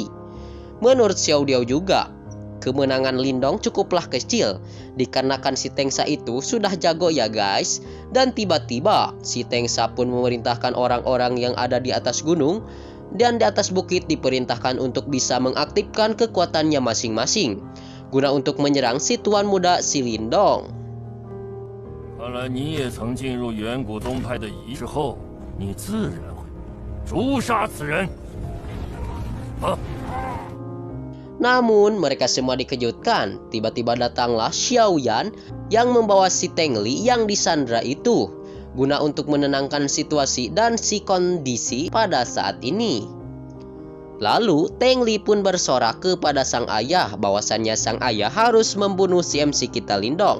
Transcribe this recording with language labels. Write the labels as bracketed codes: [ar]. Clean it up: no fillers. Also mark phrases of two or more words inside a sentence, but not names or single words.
[id] Menurut Xiao Diao juga, kemenangan Lindong cukuplah kecil dikarenakan si Tengsa itu sudah jago ya guys. Dan tiba-tiba si Tengsa pun memerintahkan orang-orang yang ada di atas gunung dan di atas bukit diperintahkan untuk bisa mengaktifkan kekuatannya masing-masing guna untuk menyerang si tuan muda si Lindong. [zh] 看来你也曾进入远古宗派的仪式后，你自然会诛杀此人。 [id] Namun mereka semua dikejutkan. Tiba-tiba datanglah Xiao Yan yang membawa si Tengli yang disandra itu guna untuk menenangkan situasi dan si kondisi pada saat ini. Lalu Tengli pun bersorak kepada sang ayah bahwasannya sang ayah harus membunuh si MC kita Lindong.